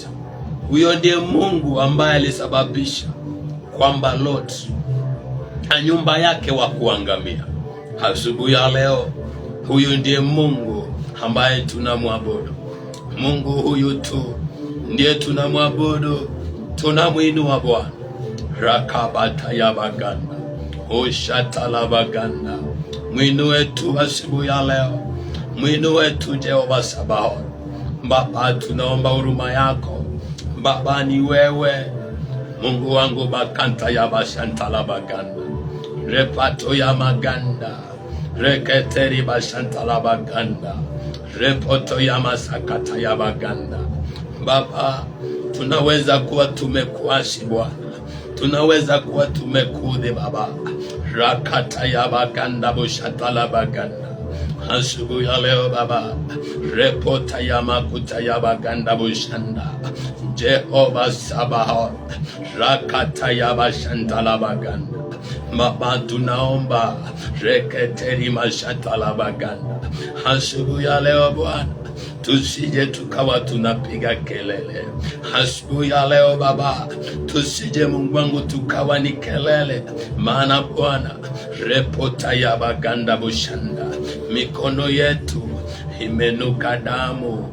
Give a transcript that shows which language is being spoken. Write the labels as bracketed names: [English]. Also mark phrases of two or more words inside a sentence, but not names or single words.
[Swahili] Huyo ndiye Mungu ambaye alisababisha kwamba Lot na nyumba yake wa kuangamia. Asubuhi ya leo, huyu ndiye Mungu ambaye tunamwabudu. Mungu huyu tu ndiye tunamwabudu, tunamuinua Bwana. Rakabata ya baganda, ushatala baganda. Mwinue tu asubuhi ya leo, mwinue tu Jehova Sabaoth. Baba, tunaomba huruma yako. Baba, ni wewe Mungu wangu. Bakanta ya bashantala baganda, repato ya maganda, reketeri bashantala baganda, repoto ya masakata ya baganda. Baba, tunaweza kuwa tumekuasi Bwana, tunaweza kuwa tumekudhi Baba. Rakata ya baganda bushatala baganda. Asubuhi ya leo Baba, repota ya makuta ya baganda bushanda. Jehova Sabaoth, rakata ya bashantala baganda. Baba, tunaomba reketeri mashatala baganda. Asubuhi ya leo Bwana, tusije tukawa tunapiga kelele. Asubuhi ya leo Baba, tusije Mungu wangu tukawa ni kelele. Maana Bwana, repota ya baganda bushanda, mikono yetu imenuka damu.